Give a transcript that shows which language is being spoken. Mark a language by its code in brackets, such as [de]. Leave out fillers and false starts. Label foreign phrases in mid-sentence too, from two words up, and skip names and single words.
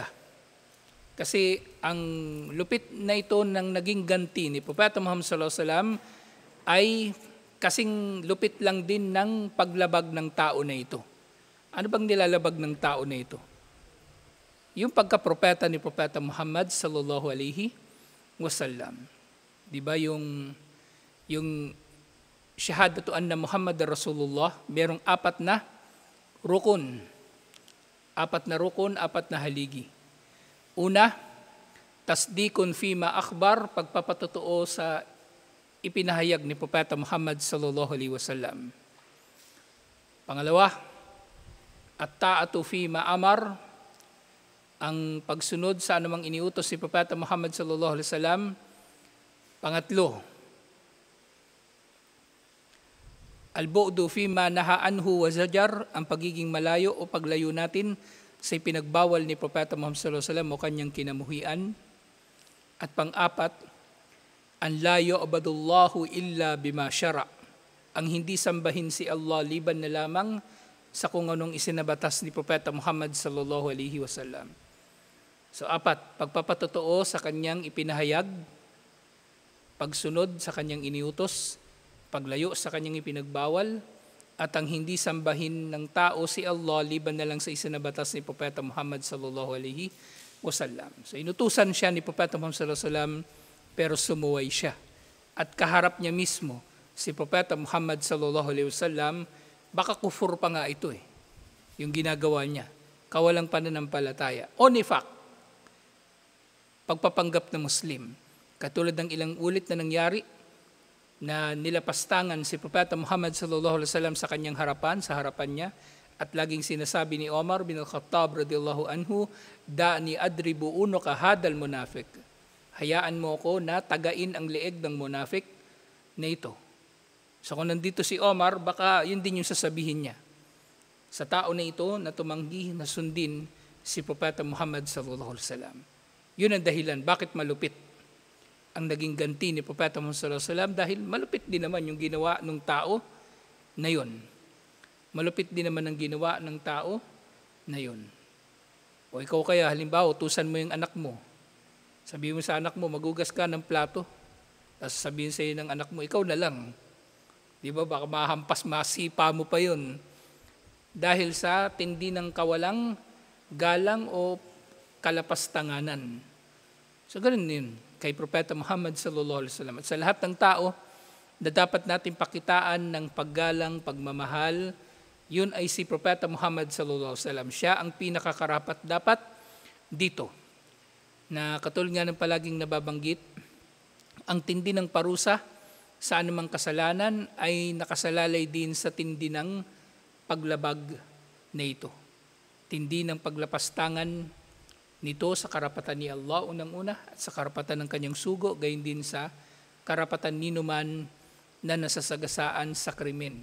[tl] Kasi ang lupit na ito ng naging ganti ni Propeta Muhammad [ar] صلى الله عليه وسلم [tl] ay kasing lupit lang din ng paglabag ng tao na ito. Ano bang nilalabag ng tao na ito? Yung pagkapropeta ni Propeta Muhammad [ar] صلى الله عليه وسلم. [tl] 'Di ba yung [ar] شهادة أن محمد رسول الله, [tl] merong apat na rukun. Apat na haligi. Una, [ar] تصديق فيما أخبر, [tl] pagpapatotoo sa ipinahayag ni Propeta Muhammad [ar] صلى الله عليه وسلم. [tl] Pangalawa, [ar] الطاعة فيما أمر, [tl] ang pagsunod sa anumang iniutos si Propeta Muhammad [ar] صلى الله عليه وسلم. [tl] Pangatlo, [ar] البعد فيما نهى عنه وزجر, [tl] ang pagiging malayo o paglayo natin sa pinagbawal ni Propeta Muhammad [ar] صلى الله عليه وسلم [tl] o kanyang kinamuhian. At pang-apat, [ar] أن لا يعبد الله إلا بما شرع', [tl] ang hindi sambahin si Allah liban na lamang sa kung anong isinabatas ni Propeta Muhammad [ar] صلى الله عليه وسلم. [tl] So apat, pagpapatotoo sa kanyang ipinahayag, pagsunod sa kanyang iniutos, paglayo sa kanyang ipinagbawal, at ang hindi sambahin ng tao si Allah liban na lang sa isinabatas ni Propeta Muhammad [ar] صلى الله عليه وسلم. [tl] So inutusan siya ni Propeta Muhammad [ar] صلى الله عليه وسلم [tl] pero sumuway siya. At kaharap niya mismo si Propeta Muhammad [ar] صلى الله عليه وسلم, [tl] baka kufur pa nga ito yung ginagawa niya. Kawalang pananampalataya. O nifaq, pagpapanggap na Muslim. Katulad ng ilang ulit na nangyari na nilapastangan si Propeta Muhammad [ar] صلى الله عليه وسلم [tl] sa kanyang harapan, sa harapan niya, at laging sinasabi ni Omar bin al-Khattab [ar] رضي الله عنه, دعني أضرب عنق هذا المنافق. [tl] Hayaan mo ako na tagain ang leeg ng munafik na ito. So kung nandito si Omar, baka yun din yung sasabihin niya sa tao na ito na tumanggi na sundin si Propeta Muhammad [ar] صلى الله عليه وسلم. [tl] Yun ang dahilan bakit malupit ang naging ganti ni Propeta Muhammad [ar] صلى الله عليه وسلم, [tl] dahil malupit din naman yung ginawa ng tao na yun. Malupit din naman ang ginawa ng tao na yun. O ikaw kaya, halimbawa, utusan mo yung anak mo. Sabihin mo sa anak mo, magugas ka ng plato. Tapos sabihin sa iyo ng anak mo, ikaw na lang. Di ba, baka mahampas, masipa mo pa yun. Dahil sa tindi ng kawalang galang o kalapastanganan. So ganun yun kay Propeta Muhammad [ar] صلى الله عليه وسلم. [tl] At sa lahat ng tao na dapat natin pakitaan ng paggalang, pagmamahal, yun ay si Propeta Muhammad [ar] صلى الله عليه وسلم. [tl] Siya ang pinakakarapat dapat dito. Na katulad nga ng palaging nababanggit, ang tindi ng parusa sa anumang kasalanan ay nakasalalay din sa tindi ng paglabag na ito. Tindi ng paglapastangan nito sa karapatan ni Allah unang-una at sa karapatan ng kanyang sugo, gayon din sa karapatan ninuman na nasasagasaan sa krimen.